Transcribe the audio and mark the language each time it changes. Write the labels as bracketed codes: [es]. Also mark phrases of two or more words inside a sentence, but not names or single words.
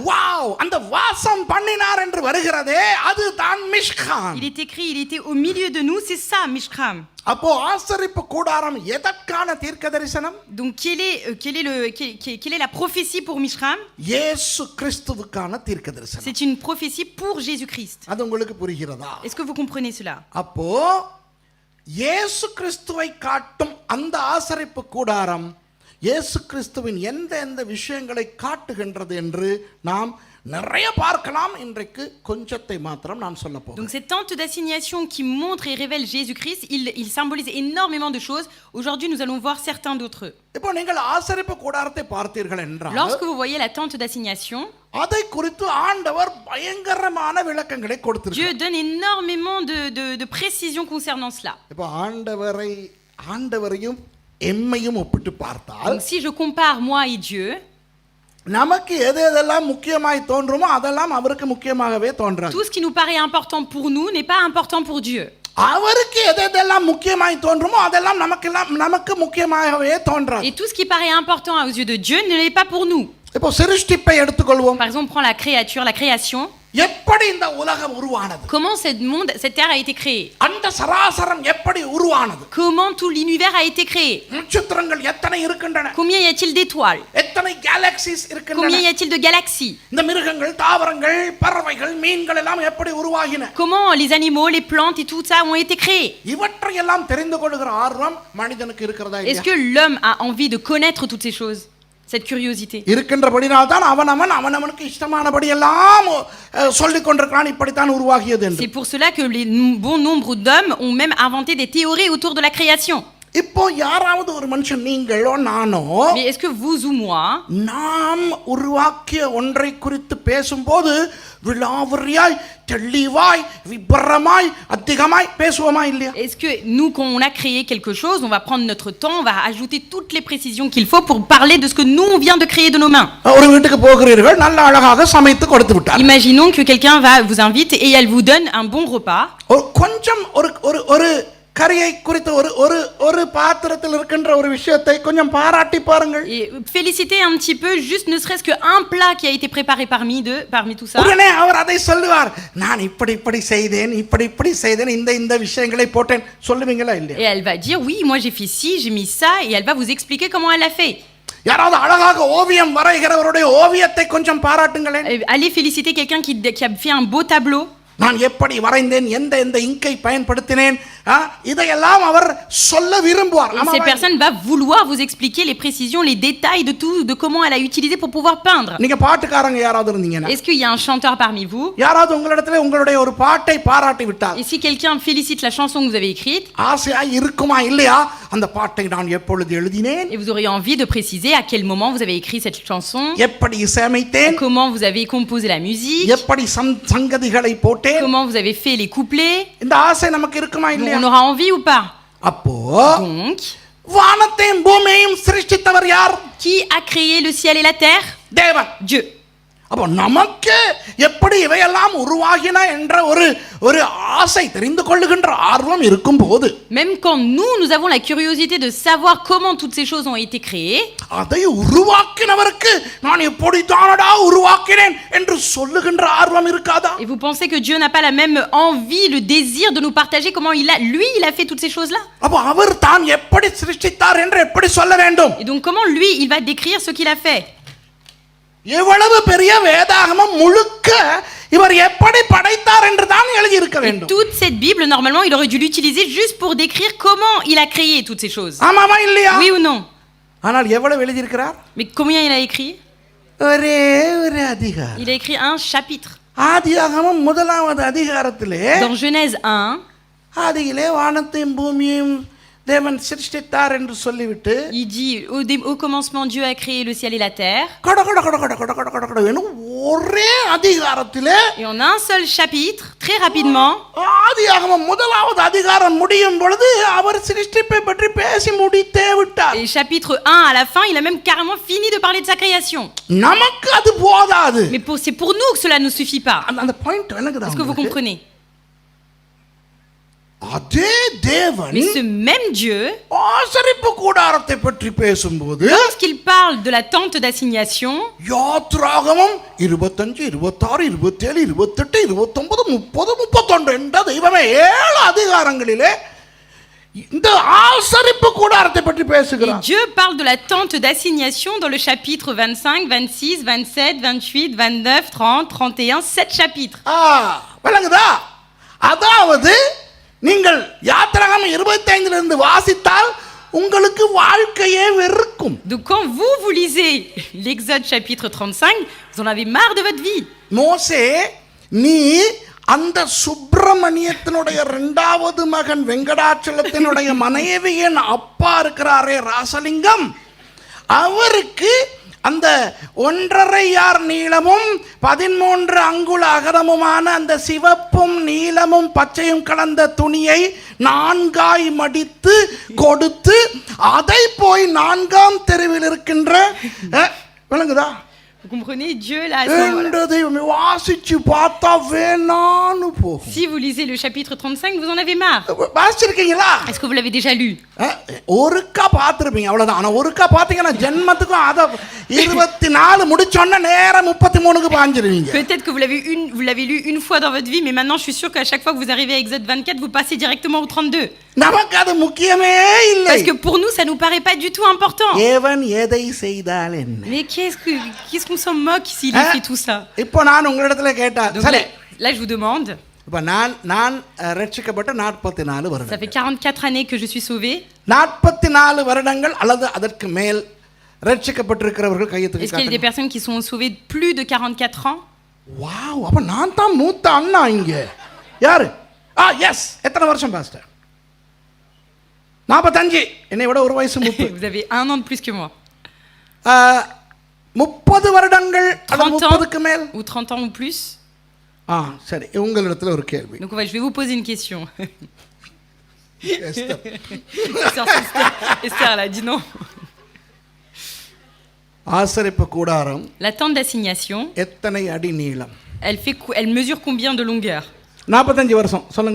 [ta] வாவ், அந்த வாசம் பண்ணினார் என்று வருகிறதே அதுதான் மிஷ்கான். [fr] Il est écrit, il était au milieu de nous, c'est ça Mishram. [ta] அப்போ ஆசரிப்பு கூடாரம் எதற்கான தீர்க்கதரிசனம்? [fr] Donc quelle est la prophétie pour Mishram? [ta] இயேசு கிறிஸ்துவுக்கான தீர்க்கதரிசனம். [fr] C'est une prophétie pour Jésus-Christ. [ta] அது உங்களுக்கு புரிகிறதா? [fr] Est-ce que vous comprenez cela? [ta] அப்போ இயேசு கிறிஸ்துவை காட்டும் அந்த ஆசரிப்பு கூடாரம் இயேசு கிறிஸ்துவின் எந்த விஷயங்களை காட்டுகின்றது என்று நாம் நிறைய பார்க்கலாம். இன்றைக்கு கொஞ்சத்தை மாத்திரம் நான் சொல்ல போகிறேன். [fr] Donc cette tente d'assignation qui montre et révèle Jésus-Christ, il symbolise énormément de choses. Aujourd'hui, nous allons voir certains d'entre eux. [ta] இப்போ நீங்கள் ஆசரிப்பு கூடாரத்தை பார்த்தீர்கள் என்றால் [fr] Lorsque vous voyez la tente d'assignation, [ta] அதை குறித்து ஆண்டவர் பயங்கரமான விளக்கங்களை [fr] Dieu [ta] கொடுத்திருக்கிறார். [fr] donne énormément de précisions concernant cela. [ta] இப்போ ஆண்டவரையும் எம்மையும் ஒப்பிட்டு பார்த்தால் [fr] Donc si je compare moi et Dieu, [ta] நமக்கு எதெல்லாம் முக்கியமாய் தோன்றுமோ அதெல்லாம் அவருக்கு முக்கியமாகவே தோன்றாது. [fr] tout ce qui nous paraît important pour nous n'est pas important pour Dieu. [ta] அவருக்கு எதெல்லாம் முக்கியமாய் தோன்றுமோ அதெல்லாம் நமக்கு முக்கியமாகவே தோன்றாது. [fr] Et tout ce qui paraît important aux yeux de Dieu ne l'est pas pour nous. [ta] இப்போ சிருஷ்டிப்பை எடுத்துக்கொள்வோம். [fr] Par exemple, prends la créature, la création. [ta] எப்படி இந்த உலகம் உருவானது? [fr] Comment cette terre a été créée? [ta] அந்த சராசரம் எப்படி உருவானது? [fr] Comment tout l'univers a été créé? [ta] நட்சத்திரங்கள் எத்தனை இருக்கின்றன? [fr] Combien y a-t-il d'étoiles? [ta] எத்தனை கேலக்சிஸ் இருக்கின்றன? [fr] Combien y a-t-il de galaxies? [ta] இந்த மிருகங்கள், தாவரங்கள், பறவைகள், மீன்கள் எல்லாம் எப்படி உருவாகின? [fr] Comment les animaux, les plantes et tout ça ont été créés? [ta] இவற்றை எல்லாம் தெரிந்து கொள்கிற ஆர்வம் மனிதனுக்கு இருக்கிறதா [fr] Est-ce [ta] இல்லையா? [fr] que l'homme a envie de connaître toutes ces choses? Cette curiosité. [ta] இருக்கின்றபடினால் தான் அவனவனுக்கு இஷ்டமானபடி எல்லாம் சொல்லிக் கொண்டிருக்கிறான். இப்படித்தான் உருவாகியது என்று. [fr] C'est pour cela que les bon nombre d'hommes ont même inventé des théories autour de la création. [ta] இப்போ யாராவது ஒரு மனுஷன், நீங்களோ நானோ, [fr] Mais est-ce que vous ou moi, [ta] நாம் உருவாக்கிய ஒன்றை குறித்து பேசும்போது விலாவரியாய், தெளிவாய், விபரமாய், அதிகமாய் பேசுவோமா இல்லையா? [fr] est-ce que nous, quand on a créé quelque chose, on va prendre notre temps, on va ajouter toutes les précisions qu'il faut pour parler de ce que nous, on vient de créer de nos mains? [ta] ஒரு வீட்டுக்கு போகிறீர்கள், நல்ல அழகாக சமைத்து கொடுத்து விட்டார். [fr] Imaginons que quelqu'un vous invite et elle vous donne un bon repas. [ta] கொஞ்சம் ஒரு கரியை குறித்து ஒரு பாத்திரத்தில் இருக்கின்ற ஒரு விஷயத்தை கொஞ்சம் பாராட்டி பாருங்கள். [fr] Et féliciter un petit peu, juste ne serait-ce qu'un plat qui a été préparé parmi tout ça. [ta] உடனே அவர் அதை சொல்லுவார், நான் இப்படி செய்தேன், இந்த விஷயங்களை போட்டேன். சொல்லுவீங்களா இல்லையா? [fr] Et elle va dire, oui, moi j'ai fait ci, j'ai mis ça, et elle va vous expliquer comment elle a fait. [ta] யாராவது அழகாக ஓவியம் வரைகிறவருடைய ஓவியத்தை கொஞ்சம் பாராட்டுங்களேன். [fr] Allez féliciter quelqu'un qui a fait un beau tableau. [ta] நான் எப்படி வரைந்தேன், எந்த இங்கை பயன்படுத்தினேன், இதையெல்லாம் அவர் சொல்ல விரும்புவார். [fr] Cette personne va vouloir vous expliquer les précisions, les détails de tout, de comment elle a utilisé pour pouvoir peindre. [ta] நீங்க பாட்டுக்காரங்க யாராவது இருந்தீங்கன்னா, [fr] Est-ce qu'il y a un chanteur parmi vous? [ta] யாராவது உங்களிடத்துல உங்களுடைய ஒரு பாட்டை பாராட்டி விட்டார், [fr] Et si quelqu'un félicite la chanson que vous avez écrite, [ta] ஆசையா இருக்குமா இல்லையா, அந்த பாட்டை நான் எப்பொழுது எழுதினேன், [fr] et vous auriez envie de préciser à quel moment vous avez écrit cette chanson, [ta] எப்படி இசையமைத்தேன், [fr] comment vous avez composé la musique, [ta] எப்படி சங்கதிகளை போட்டேன், [fr] comment vous avez fait les couplets. [ta] இந்த ஆசை நமக்கு இருக்குமா இல்லையா? [fr] On aura envie ou pas? [ta] அப்போ [fr] Donc, [ta] வானத்தையும் பூமியையும் சிருஷ்டித்தவர் யார்? [fr] qui a créé le ciel et la terre? [ta] தேவன். [fr] Dieu. [ta] அப்போ நமக்கு எப்படி இவையெல்லாம் உருவாகின என்ற ஒரு ஆசை, தெரிந்து கொள்ளுகின்ற ஆர்வம் இருக்கும் போது, [fr] Même quand nous avons la curiosité de savoir comment toutes ces choses ont été créées, [ta] அதை உருவாக்கினவருக்கு நான் எப்படித்தானடா உருவாக்கினேன் என்று சொல்லுகின்ற ஆர்வம் இருக்காதா? [fr] et vous pensez que Dieu n'a pas la même envie, le désir de nous partager comment il a fait toutes ces choses-là? [ta] அப்போ அவர் தான் எப்படி சிருஷ்டித்தார் என்று எப்படி சொல்ல வேண்டும்? [fr] Et donc comment lui, il va décrire ce qu'il a fait? [ta] எவ்வளவு பெரிய வேதாகமம் முழுக்க இவர் எப்படி படைத்தார் என்று தான் எழுதியிருக்கிறது. இருக்க [fr] Et [ta] வேண்டும். [fr] toute cette Bible, normalement, il aurait dû l'utiliser juste pour décrire comment il a créé toutes ces choses. [ta] ஆமாமா இல்லையா? [fr] Oui ou non? [ta] ஆனால் எவ்வளவு எழுதியிருக்கிறார்? [fr] Mais combien il a écrit? [ta] ஒரே ஒரு அதிகாரம். [fr] Il a écrit un chapitre. [ta] ஆதியாகமம் முதலாவது அதிகாரத்திலே [fr] Dans Genèse 1, [ta] ஆதியிலே வானத்தையும் பூமியையும் தேவன் சிருஷ்டித்தார் என்று சொல்லிவிட்டு [fr] il dit au commencement, Dieu a créé le ciel et la terre. [ta] கட கட கட கட கட கட கட கட எனும் ஒரே அதிகாரத்திலே [fr] Et en un seul chapitre, très rapidement, [ta] ஆதியாகமம் முதலாவது அதிகாரம் முடியும் பொழுது அவர் சிருஷ்டிப்பை பற்றி பேசி முடித்தே விட்டார். [fr] et chapitre 1 à la fin, il a même carrément fini de parler de sa création. [ta] நமக்கு அது போதாது. [fr] Mais c'est pour nous que cela ne suffit pas. [ta] அந்த பாயிண்ட் எனக்கு [fr] Est-ce que vous comprenez? [ta] அதே தேவன் [fr] Mais ce même Dieu, [ta] ஆசரிப்பு கூடாரத்தை பற்றி பேசும்போது [fr] lorsqu'il parle de la tente d'assignation, [ta] யாத்ராகமம் 25, 26, 27, 28, 29, 30, 32 என்ற தெய்வமே 7 அதிகாரங்களிலே இந்த ஆசரிப்பு கூடாரத்தை பற்றி [fr] et [ta] பேசுகிறார். [fr] Dieu parle de la tente d'assignation dans le chapitre 25, 26, 27, 28, 29, 30, 31, 7 chapitres. [ta] விளங்குதா? அதாவது நீங்கள் யாத்ராகமம் 25 இருந்து வாசித்தால் உங்களுக்கு வாழ்க்கையே வெறுக்கும். [fr] Donc quand vous lisez l'Exode chapitre 35, vous en avez marre de votre vie. [ta] மோசே நீ அந்த சுப்பிரமணியத்தினுடைய இரண்டாவது மகன் வெங்கடாச்சலத்தினுடைய மனைவியின் அப்பா இருக்கிறாரே ராசலிங்கம், அவருக்கு அந்த 1.5 யார் நீளமும் 13 அங்குல அகலமுமான அந்த சிவப்பும் நீலமும் பச்சையும் கலந்த துணியை 4ஆய் மடித்து கொடுத்து அதை போய் 4ஆம் தெருவில் இருக்கின்ற விளங்குதா? [fr] Vous comprenez, Dieu là, à ce moment-là. [ta] வாசிச்சு பார்த்தா வேணான்னு போகும். [fr] Si vous lisez le chapitre 35, vous en avez marre. [ta] வாசிச்சிருக்கீங்களா? [fr] Est-ce que vous l'avez déjà lu? [ta] ஒருக்கா பார்த்துருப்பீங்க அவ்வளவுதான். ஆனா ஒருக்கா பார்த்தீங்கன்னா ஜென்மத்துக்கும் அதை 24 முடிச்சோன்னா நேரம் 33க்கு பாஞ்சிருவீங்க. [fr] Peut-être que vous l'avez lu une fois dans votre vie, mais maintenant je suis sûr qu'à chaque fois que vous arrivez à Exode 24, vous passez directement au 32. [ta] நமக்கு அது முக்கியமே இல்லை. [fr] Parce que pour nous, ça nous paraît pas du tout important. [ta] தேவன் எதை செய்தால் என்ன? [fr] Mais qu'est-ce qu'on s'en moque s'il fait tout ça? [ta] இப்போ நான் உங்களிடத்துல கேட்டா [fr] Donc [ta] சரி, [fr] là, je vous demande, [ta] இப்போ நான் ரட்சிக்கப்பட்ட 44 [fr] ça [ta] வருடம், [fr] fait 44 années que je suis sauvé. [ta] 44 வருடங்கள் அல்லது அதற்கு மேல் ரட்சிக்கப்பட்டிருக்கிறவர்கள் கையை [fr] Est-ce qu'il y a des [ta] தூக்கி [fr] personnes qui sont sauvées plus de 44 ans? [ta] வாவ், அப்ப நான் தான் மூத்த அண்ணா இங்க. யாரு? எஸ். எத்தனை வருஷம் பாஸ்டர்? 45. என்னை விட ஒரு வயசு மூத்த. [fr] Vous avez 1 an de plus que moi. [ta] 30 வருடங்கள் அல்லது [fr] 30 ans [ta] 30க்கு மேல். [fr] ou 30 ans ou plus. [ta] சரி, உங்களிடத்துல ஒரு கேள்வி. [fr] Donc je vais vous poser une question. [ta] எஸ்தர். [fr] Esther, elle a dit non. [ta] ஆசரிப்பு கூடாரம் [fr] La tente d'assignation, [ta] எத்தனை அடி நீளம்? [fr] elle mesure combien de longueur? [ta] 45 வருஷம் சொல்லுங்க.